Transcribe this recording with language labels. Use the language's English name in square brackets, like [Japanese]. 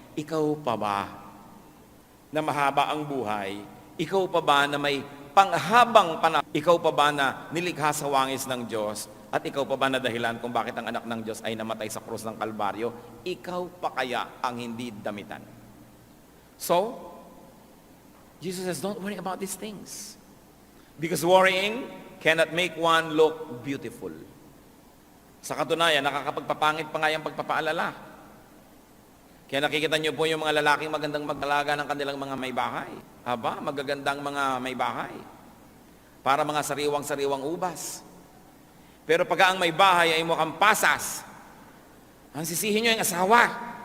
[Filipino] Ikaw pa ba na mahaba ang buhay? Ikaw pa ba na may panghabang panahon? Ikaw pa ba na nilikha sa wangis ng Diyos? At ikaw pa ba na dahilan kung bakit ang anak ng Diyos ay namatay sa krus ng Kalbaryo? Ikaw pa kaya ang hindi damitan? [English] So, Jesus says, don't worry about these things. Because worrying cannot make one look beautiful. [Filipino] Sa katunayan, nakakapagpapangit pa nga yung pagpapaalala. Kaya nakikita niyo po yung mga lalaking magandang mag-alaga ng kanilang mga may bahay. Aba, magagandang mga may bahay. Para mga sariwang-sariwang ubas. Pero pagka ang may bahay ay mukhang pasas, ang sisihin nyo yung asawa.